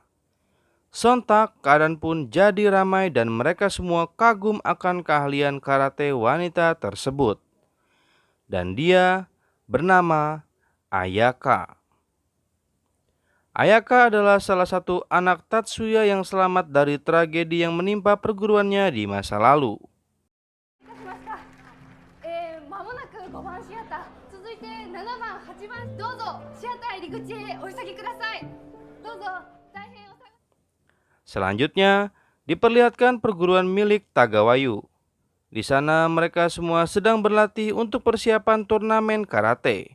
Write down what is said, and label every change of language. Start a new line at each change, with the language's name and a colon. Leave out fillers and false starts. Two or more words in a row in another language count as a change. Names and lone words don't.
Indonesian: Sontak, keadaan pun jadi ramai dan mereka semua kagum akan keahlian karate wanita tersebut. Dan dia bernama Ayaka. Ayaka adalah salah satu anak Tatsuya yang selamat dari tragedi yang menimpa perguruannya di masa lalu.
Japanese: まもなく5番シアター、続いて7番、8番、どうぞシアター入り口へお急ぎください。どうぞ、大変お探し。
Indonesian: Selanjutnya, diperlihatkan perguruan milik Tagawayu. Di sana mereka semua sedang berlatih untuk persiapan turnamen karate.